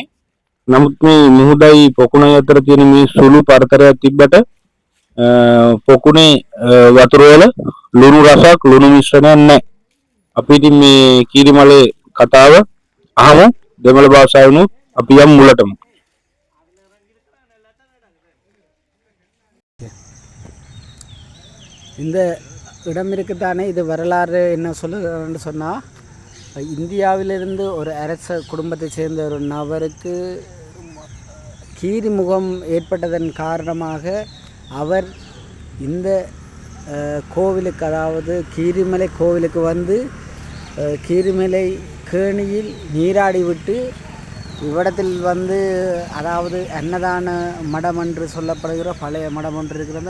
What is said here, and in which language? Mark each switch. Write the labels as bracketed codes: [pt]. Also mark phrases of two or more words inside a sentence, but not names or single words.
[si] නමුත් මේ මුහුදයි පොකුණයි අතර තියෙන මේ සුළු පරතරයක් තිබ්බට පොකුණේ වතුර වල ලුණු රසක් ලුණු මිශ්‍රණයක් නැහැ. අපි ඉතින් මේ කීරිමලේ කතාව අහමු දෙමළ භාෂාවෙන්. අපි යමු මුලටම. [ta] இந்த இடம் இருக்குதானே. இது வரலாறு என்ன சொல்லுன்னு சொன்னால், இந்தியாவிலிருந்து ஒரு அரச குடும்பத்தை சேர்ந்த ஒரு நபருக்கு கீரிமுகம் ஏற்பட்டதன் காரணமாக அவர் இந்த கோவிலுக்கு, அதாவது கீரிமலை கோவிலுக்கு வந்து கீரிமலை கேணியில் நீராடி விட்டு இவ்விடத்தில் வந்து, அதாவது அன்னதான மடம் என்று சொல்லப்படுகிற பழைய மடம் ஒன்று இருக்கிறது.